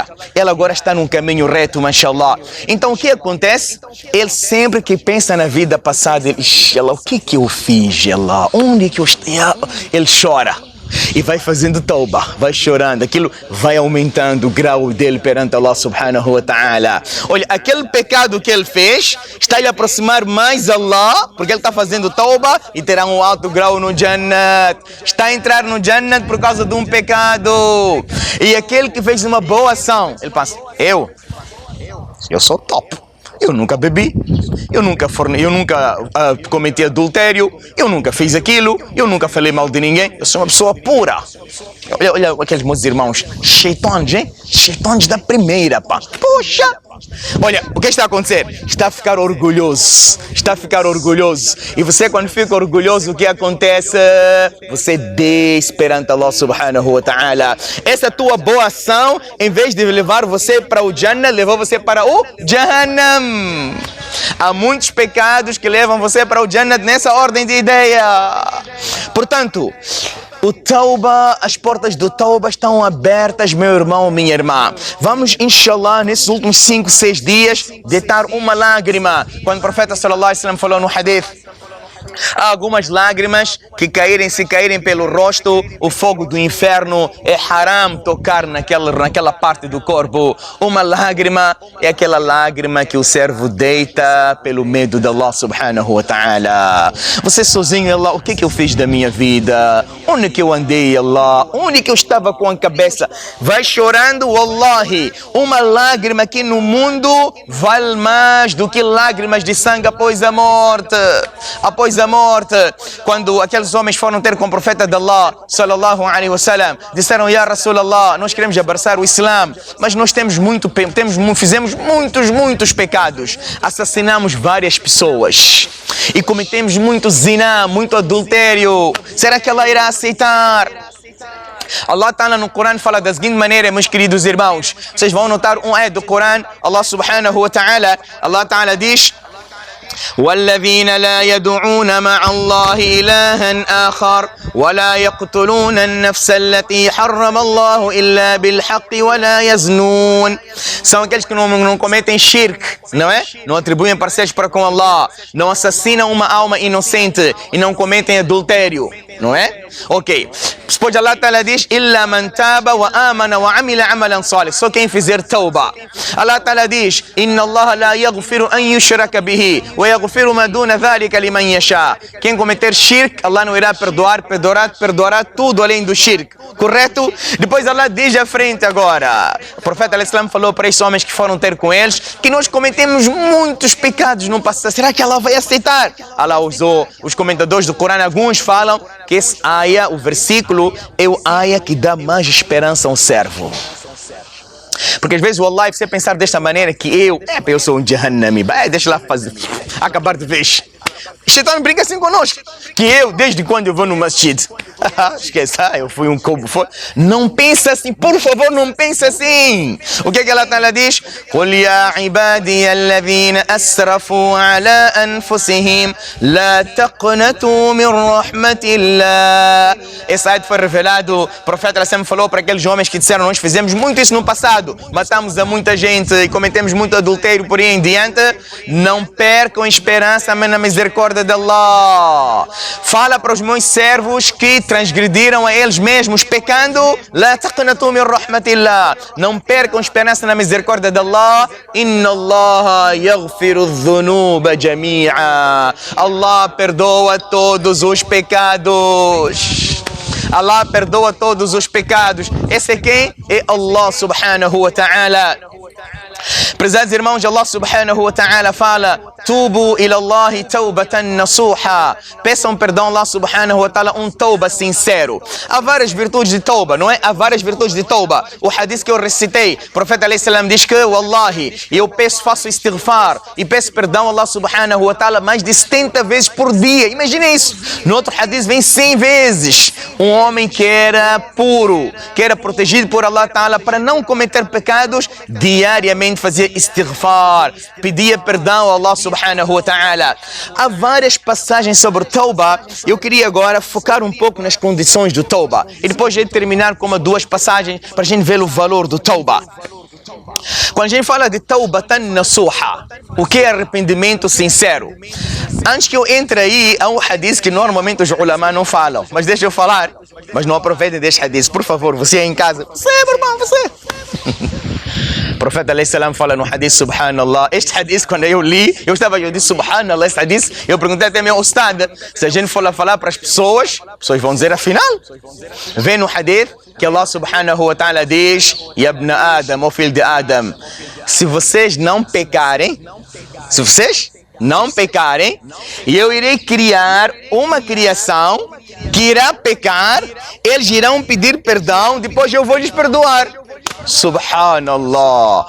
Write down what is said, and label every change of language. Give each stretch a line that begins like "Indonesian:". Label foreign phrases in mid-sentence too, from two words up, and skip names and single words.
Portuguese: Ele agora está num caminho reto, mashallah. Então o que acontece? Ele sempre que pensa na vida passada, ele, Allah, o que eu fiz, Allah? Onde que eu estou? Ele chora. E vai fazendo tauba, vai chorando, aquilo vai aumentando o grau dele perante Allah
Arabic: سبحانه وتعالى.
Portuguese: Olha, aquele pecado que ele fez está a lhe aproximar mais a Allah, porque ele está fazendo tauba e terá um alto grau no Jannat. Está a entrar no Jannat por causa de um pecado. E aquele que fez uma boa ação, ele pensa, eu sou top. Eu nunca bebi, eu nunca cometi adultério, eu nunca fiz aquilo, eu nunca falei mal de ninguém, eu sou uma pessoa pura. Olha aqueles meus irmãos, cheitões, hein? Cheitões da primeira, pá. Puxa! Olha, o que está a acontecer? Está a ficar orgulhoso, está a ficar orgulhoso. E você quando fica orgulhoso, o que acontece? Você desce perante Allah
Arabic: سبحانه وتعالى.
Portuguese: Essa tua boa ação, em vez de levar você para o Jannah, levou você para o Jahannam. Há muitos pecados que levam você para o Jannah nessa ordem de ideia. Portanto, o Tauba, as portas do Tauba estão abertas, meu irmão, minha irmã. Vamos, inshallah, nesses últimos 5, 6 dias, deitar uma lágrima. Quando o profeta
Arabic: صلى الله عليه وسلم
Portuguese: falou no hadith, há algumas lágrimas que se caírem pelo rosto, o fogo do inferno é haram tocar naquela parte do corpo. Uma lágrima é aquela lágrima que o servo deita pelo medo de Allah
Arabic: سبحانه وتعالى.
Portuguese: Você sozinho, Allah, o que eu fiz da minha vida? Onde que eu andei, Allah? Onde que eu estava com a cabeça? Vai chorando, wallahi. Uma lágrima aqui no mundo vale mais do que lágrimas de sangue após a morte. Após a morte, quando aqueles homens foram ter com o profeta de Allah,
Arabic: صلى الله عليه وسلم,
Portuguese: disseram,
Arabic: يا رسول الله,
Portuguese: nós queremos abraçar o Islã, mas nós fizemos muitos pecados, assassinamos várias pessoas e cometemos muito zina, muito adultério. Será que Allah irá aceitar? Allah Ta'ala no Corão fala da seguinte maneira, meus queridos irmãos. Vocês vão notar um ayat do Corão, Allah
Arabic: سبحانه وتعالى,
Portuguese: Allah Ta'ala diz:
Arabic: والذين لا يدعون مع الله إلها آخر ولا يقتلون النفس التي حرم الله إلا بالحق ولا يزنون.
Portuguese: São aqueles que não cometem shirk, não é? Não atribuem parceiros para com Allah, não assassinam uma alma inocente e não cometem adultério, não é? Ok. Depois Allah Ta'ala diz:
Arabic: إلا من تاب وآمن وعمل عملا صالح.
Portuguese: Só quem fizer tauba. Allah Ta'ala diz:
Arabic: إن الله لا يغفر أن يشرك به ويغفر ما دون ذلك لمن يشاء.
Portuguese: Quem cometer shirk, Allah não irá perdoará tudo além do shirk. Correto? Depois Allah diz à frente agora. O profeta al-Islam falou para esses homens que foram ter com eles que nós cometemos muitos pecados no passado. Será que Allah vai aceitar? Allah usou os comentadores do Corão, alguns falam que esse aya, o versículo, é o aya que dá mais esperança a um servo. Porque às vezes, wallahi, você pensar desta maneira que eu sou um jahannami, deixa lá fazer, acabar de vez. Shaitan brinca assim conosco, que desde quando eu vou no masjid, esqueça, eu fui um cobo. Não pensa assim, por favor, não pensa assim. O que ela diz?
Arabic: قُلْ يَا عِبَادِيَ الَّذِينَ أَسْرَفُوا عَلَىٰ أَنفُسِهِمْ لَا تَقْنَطُوا مِنْ رَحْمَةِ اللَّهِ.
Portuguese: Esse ayat foi revelado, o profeta sempre falou para aqueles homens que disseram: nós fizemos muito isso no passado, matamos a muita gente e cometemos muito adultério por aí em diante. Não percam esperança na misericórdia de Allah. Fala para os meus servos que transgrediram a eles mesmos pecando:
Arabic: لا تقنطوا من رحمة الله.
Portuguese: Não percam esperança na misericórdia de Allah.
Arabic: إن الله يغفر الذنوب جميعا.
Portuguese: Allah perdoa todos os pecados. Allah perdoa todos os pecados. Esse é quem? É Allah
Arabic: سبحانه وتعالى.
Portuguese: Prezados irmãos, Allah
Arabic: سبحانه وتعالى
Portuguese: fala:
Arabic: توبوا إلى الله توبة نصوحا.
Portuguese: Peçam perdão a Allah
Arabic: سبحانه وتعالى,
Portuguese: tauba sincero. Há várias virtudes de tauba, não é? Há várias virtudes de tauba. O hadith que eu recitei, o profeta
Arabic: عليه السلام
Portuguese: diz que, wallahi, eu faço istighfar e peço perdão a Allah
Arabic: سبحانه وتعالى
Portuguese: mais de 70 vezes por dia. Imaginem isso. No outro hadith vem 100 vezes. Um homem que era puro, que era protegido por Allah ta'ala para não cometer pecados, diariamente fazia istighfar, pedia perdão a Allah
Arabic: سبحانه وتعالى.
Portuguese: Há várias passagens sobre tauba. Eu queria agora focar um pouco nas condições do tauba e depois de terminar com duas passagens para a gente ver o valor do tauba. Quando a gente fala de
Arabic: توبة نصوحا,
Portuguese: o que é arrependimento sincero? Antes que eu entre aí, há um hadith que normalmente os ulama não falam, mas deixa eu falar, mas não aproveitem deste hadith, por favor, você aí em casa, você, meu irmão, você. O profeta
Arabic: عليه السلام
Portuguese: fala no hadith, subhanallah. Este hadith, quando eu li, eu disse subhanallah, este hadith, eu perguntei até meu ustad, se a gente for lá falar para as pessoas vão dizer afinal. Vem no hadith que Allah
Arabic: سبحانه وتعالى
Portuguese: diz:
Arabic: يا ابن آدم,
Portuguese: ó filho de Adam, se vocês não pecarem, eu irei criar uma criação que irá pecar, eles irão pedir perdão, depois eu vou lhes perdoar. Subhanallah.